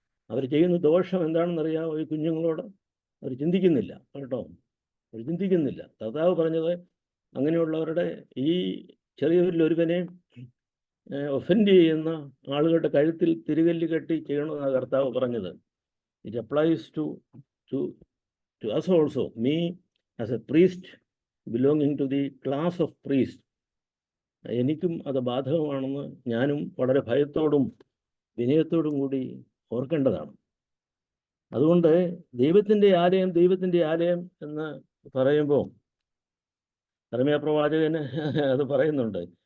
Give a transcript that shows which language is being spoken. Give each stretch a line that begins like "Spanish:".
Malayalam: അവർ ചെയ്യുന്ന ദോഷം എന്താണെന്നറിയാമോ? ഈ കുഞ്ഞുങ്ങളോട് അവർ ചിന്തിക്കുന്നില്ല കേട്ടോ, അവർ ചിന്തിക്കുന്നില്ല. കർത്താവ് പറഞ്ഞത് അങ്ങനെയുള്ളവരുടെ ഈ ചെറിയവരിൽ ഒരുവനെ ഒഫൻഡ് ചെയ്യുന്ന ആളുകളുടെ കഴുത്തിൽ തിരികല്ല് കെട്ടി ചെയ്യണമെന്നാണ് കർത്താവ് പറഞ്ഞത്.
English: It applies to us also, me as a priest belonging to the class of priest.
Malayalam: എനിക്കും അത് ബാധകമാണെന്ന് ഞാനും വളരെ ഭയത്തോടും വിനയത്തോടും കൂടി ഓർക്കേണ്ടതാണ്. അതുകൊണ്ട് ദൈവത്തിൻ്റെ ആലയം എന്ന് പറയുമ്പോൾ യെരമ്യാ പ്രവാചകന് അത് പറയുന്നുണ്ട്.